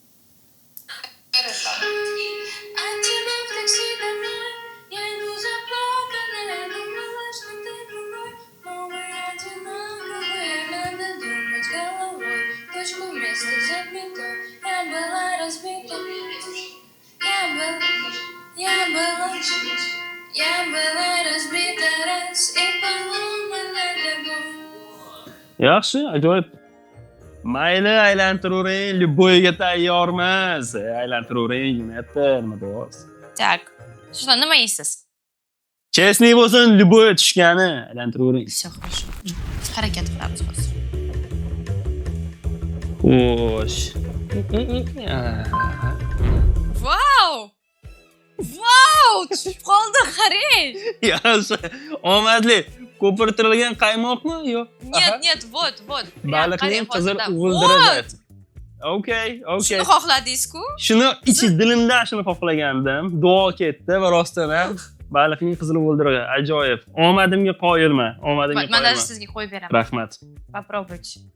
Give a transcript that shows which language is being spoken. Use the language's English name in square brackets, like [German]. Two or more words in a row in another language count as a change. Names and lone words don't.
[Russian] От тебя в такси домой, я иду заплаканная, думала, что ты другой, но вы одинаковые, надо думать головой, точку вместо запятой, я была разбита, я была разбита раз и поломана тобой. [Uzbek] Yaxshi, ajoyib. Mayli, aylantiravering, любойga tayyormiz. Aylantiravering, jo'natdi, nima bo'lsa. [Russian] Так, что, [Uzbek] nima yeysiz? Chestniy bo'lsin, любой tushgani, aylantiravering. [Russian] Все, хорошо. [Uzbek] Harakat qilamiz hozir. Xo'sh. Vau! Vau! Tushib qoldi, qarang. Yaxshi. Omadli. Ko'pirtirilgan qaymoqmi? Yo'q. [Russian] Нет, вот. Prям [Uzbek] Baliqning qarang qizil hozirda. uvildiradi. Okay. Shuni xohladingiz-ku? Shuni dilimdan shuni xohlagandim. Duo ketdi va rostdan ham baliqning qizil uvildiradi. Ajoyib. Omadimga qoyilman. Omadimga [Russian] Man даже [Uzbek] qoyilman. sizga qo'yib beraman. Rahmat. [Russian] Попробуйте.